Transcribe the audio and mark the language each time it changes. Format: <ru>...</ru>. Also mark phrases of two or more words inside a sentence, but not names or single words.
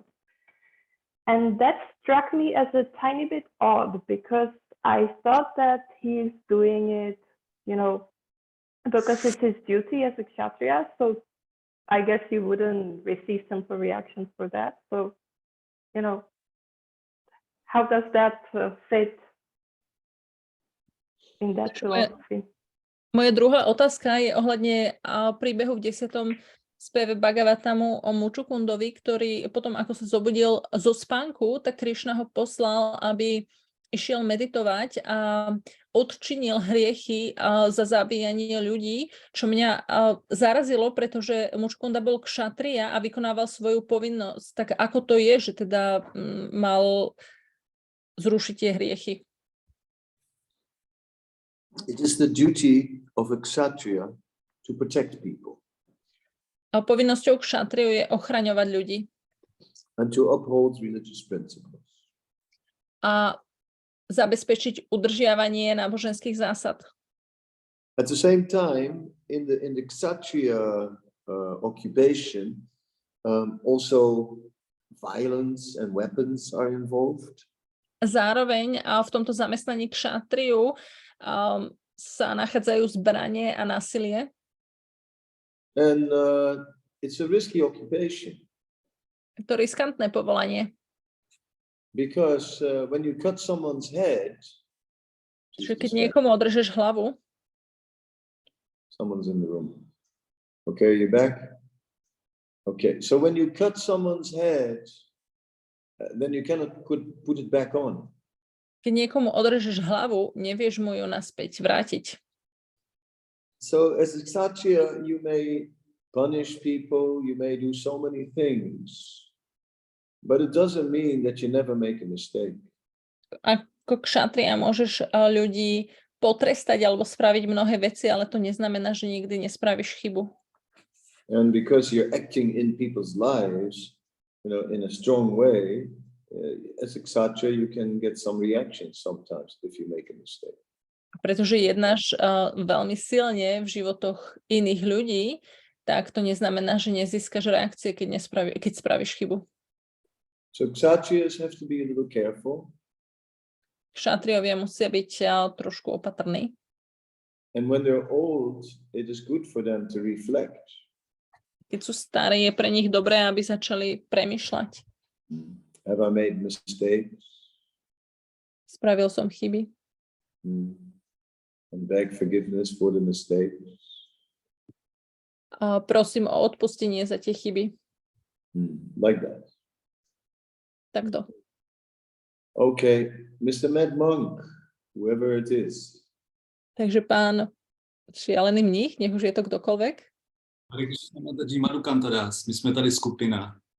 <en>And that struck me as a tiny bit odd, because I thought that he's doing it, because it's his duty as a Kshatriya, so I guess he wouldn't receive sinful reactions for that. So, how does that fit in that philosophy?</en> <sk>Moja druhá otázka je ohľadne príbehu v 10. speve Bhagavatamu o Mučukundovi, ktorý potom, ako sa zobudil zo spánku, tak Krišna ho poslal, aby išiel meditovať a odčinil hriechy za zabíjanie ľudí, čo mňa zarazilo, pretože Mučukunda bol kšatrija a vykonával svoju povinnosť. Tak ako to je, že teda mal zrušiť tie hriechy?</sk> <en>It is the duty of a kshatriya to protect people.</en> <sk>A povinnosťou kšatriu je ochraňovať ľudí.</sk> <en>And to uphold religious principles.</en> <sk>A zabezpečiť udržiavanie náboženských zásad.</sk> <en>At the same time, in the kshatriya occupation, also violence and weapons are involved.</en> <sk>Zároveň v tomto zamestnaní kšatriu sa nachádzajú zbranie a násilie.</sk> <en>And it's a risky occupation.</en> <sk>To riskantné povolanie.</sk> <en>Because when you cut someone's head,</en> <sk>Keď niekomu odrežeš hlavu,</sk> <en>someone's in the room. Okay, you back? Okay, so when you cut someone's head, then you cannot put it back on.</en> <sk>Keď niekomu odrežeš hlavu, nevieš mu ju naspäť vrátiť.</sk> <en>So as a kshatriya, you may punish people, you may do so many things, but it doesn't mean that you never make a mistake.</en> <sk>Ako kšatrija môžeš ľudí potrestať alebo spraviť mnohé veci, ale to neznamená, že nikdy nespravíš chybu.</sk> <en>And because you're acting in people's lives, in a strong way, as a kshatriya, you can get some reactions sometimes if you make a mistake.</en> <sk>Pretože jednáš veľmi silne v životoch iných ľudí, tak to neznamená, že nezískaš reakcie, keď spravíš chybu.</sk> <en>So kshatriyas have to be a little careful.</en> <sk>Kšatriovia musia byť trošku opatrní.</sk> <en>And when they're old, it is good for them to reflect.</en> <sk>Keď sú starí, je pre nich dobré, aby začali premýšľať.</sk> <en>Have I made mistakes?</en> <sk>Spravil som chyby.</sk> <en>And beg forgiveness for the mistakes.</en> <sk>Prosím o odpustenie za tie chyby.</sk> <en>Like that.</en> <sk>Takto.</sk> <en>Okay, Mr. Mad Monk, whoever it is.</en> <sk>Takže pán šialený mních, nech už je to kdokoľvek.</sk> <cs>My jsme tady skupina.</cs>